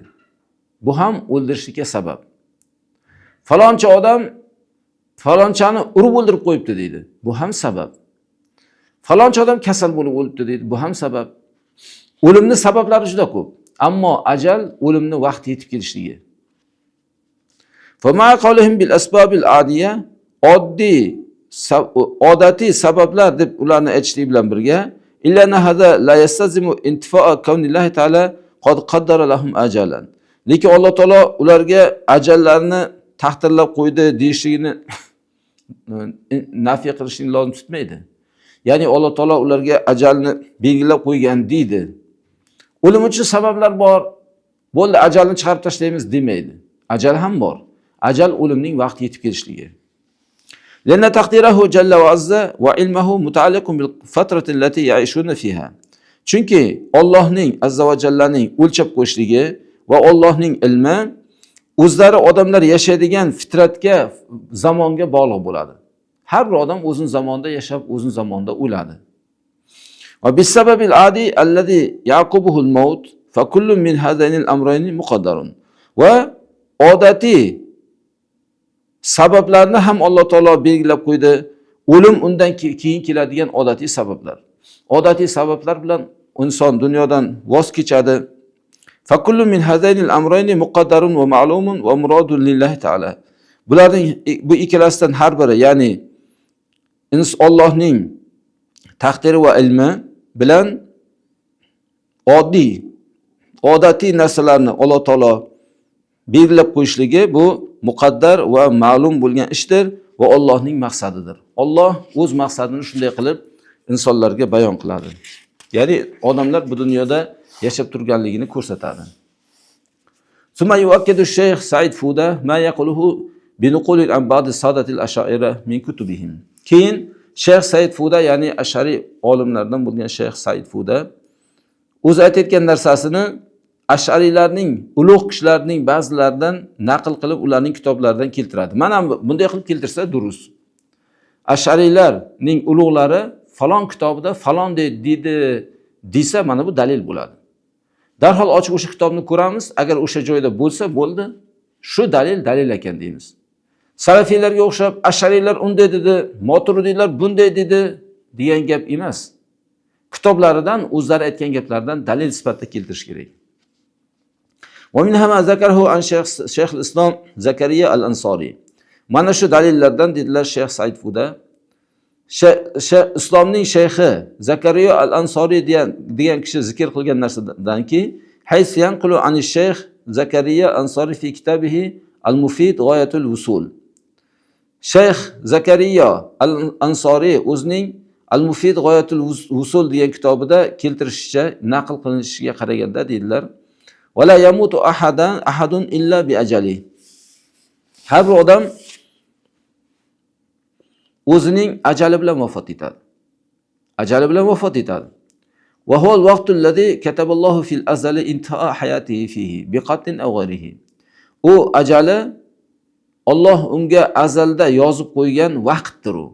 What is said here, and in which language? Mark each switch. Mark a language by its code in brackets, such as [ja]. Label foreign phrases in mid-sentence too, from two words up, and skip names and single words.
[uz] Bu ham o'ldirishlikka sabab. Faloncha odam falonchani urib o'ldirib qo'yibdi deydi. Bu ham sabab. Faloncha odam kasal bo'lib o'libdi deydi. Bu ham sabab. O'limning sabablari juda ko'p. Ammo ajal o'limni vaqti yetib kelishligi. [ar] فَمَا قَوْلِهِمْ بِالْأَسْبَابِ الْعَادِيَةِ [uz] odatiy sabablar deb ularni aytishlik bilan birga [ar] إلا هذا لا يستلزم انتفاء كون الله تعالى قد قدر لهم أجلا. [uz] Lekin Alloh taolo ularga ajallarni taqdirlab qo'ydi deyishligini nafiy qilishni lozim tutmaydi. Ya'ni Alloh taolo ularga ajalni belgilab qo'ygan deydi. O'lim uchun sabablar bor. Bo'ldi, ajalni chiqarib tashlaymiz demaydi. Ajal ham bor. Ajal o'limning vaqti yetib kelishligi. [ar] لأن تقديره جل وعز وعلمه متعلق بالفترة التي يعيشون فيها. [uz] Chunki Allohning azza va jallaning o'lchab qo'yishligi va Allohning ilmi o'zlari odamlar yashaydigan fitratga, zamonga bog'liq bo'ladi. Har bir odam o'zining zamonida yashab, o'zining zamonida o'ladi. [ar] وبالسبب العادي الذي يعقبه الموت فكل من هذين الأمرين مقدر. [uz] Va odatiy sabablarni ham Alloh taolo belgilab qo'ydi. O'lim undan keyin keladigan odatiy sabablar. Odatiy sabablar bilan inson dunyodan voz kechadi. [ar] فكل من هذين الأمرين مقدر ومعلوم ومراد لله تعالى. [uz] Bularning bu ikkalasidan har biri, ya'ni Allohning taqdiri va ilmi bilan odatiy narsalarni Alloh taolo belgilab qo'yishligi bu muqaddar va ma'lum bo'lgan ishdir va Allohning maqsadidir. Alloh o'z maqsadini shunday qilib insonlarga bayon qiladi. Ya'ni odamlar bu dunyoda yashab turganligini ko'rsatadi. [ar] ثم يؤكد الشيخ سعيد فودة ما يقوله بنقول أئمة السادة الأشاعرة من كتبهم. [uz] Keyin Shayx Said Fuda, ya'ni ash'ari olimlardan bo'lgan Shayx Said Fuda o'zi aytayotgan narsasini ash'ariylarning, ulug' kishilarning ba'zilaridan naql qilib ularning kitoblaridan keltiradi. Mana bunday qilib keltirsa durust. Ash'ariylarning ulug'lari falon kitobida falon deydi desa, mana bu dalil bo'ladi. Darhol ochib o'sha kitobni ko'ramiz, agar o'sha joyda bo'lsa bo'ldi, shu dalil ekan deymiz. Salafiylarga o'xshab ash'ariylar unday dedi, moturidiylar bunday dedi degan gap emas. Kitoblaridan, o'zlari aytgan gaplardan dalil sifatida keltirish kerak. [ar] ومنها ما ذكره عن شيخ الإسلام زكريا الأنصاري. [uz] Mana shu dalillardan dedilar Shayx Said Fuda. Islomning shayxi Zakariya al-Ansoriy degan kishi zikr qilgan narsadanki, [ar] حيث ينقل عن الشيخ زكريا الأنصاري في كتابه المفيد غاية الأصول. [uz] Shayx Zakariya al-Ansoriy o'zining al-Mufid g'oyatul usul degan kitobida keltirishicha, naql qilinishiga qaraganda dedilar, [ar] ولا يموت أحد إلا بأجله. [uz] Har bir odam o'zining ajali bilan vafot etadi. Ajali bilan vafot etadi. [ar] وهو الوقت الذي كتب الله في الأزل انتهاء حياته فيه بقتل أو غيره. [uz] U ajali Alloh unga azalda yozib qo'ygan vaqtdir u.